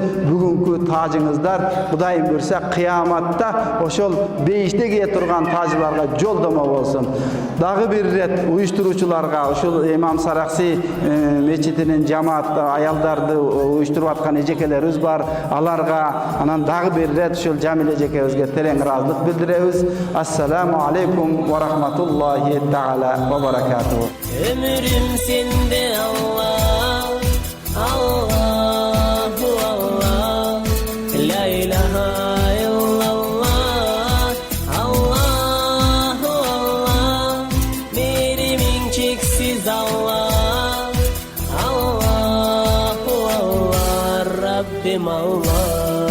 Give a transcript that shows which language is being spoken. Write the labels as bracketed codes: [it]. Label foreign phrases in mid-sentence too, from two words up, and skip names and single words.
[ky] Бүгүнкү таажыңыздар Кудайым буйрса кыяматта ошол бейиште кие турган таажларга жолдомо болсун. Дагы бир ирет уюштуруучуларга, ошол Имам Саракси мечитинин жамаат аялдарды уюштуруп аткан эжекелерибиз бар. Аларга анан дагы бир ирет ошол Jamil эжекебизге терең ыраазылык билдиребиз. [ar] السلام عليكم ورحمة الله تعالى وبركاته. [tr] Ömrüm sende Allah, [ar] الله الله, لا إله إلا الله, الله الله, [tr] merimin çeksiz Allah, [ar] الله الله, [tr] Rabbim Allah.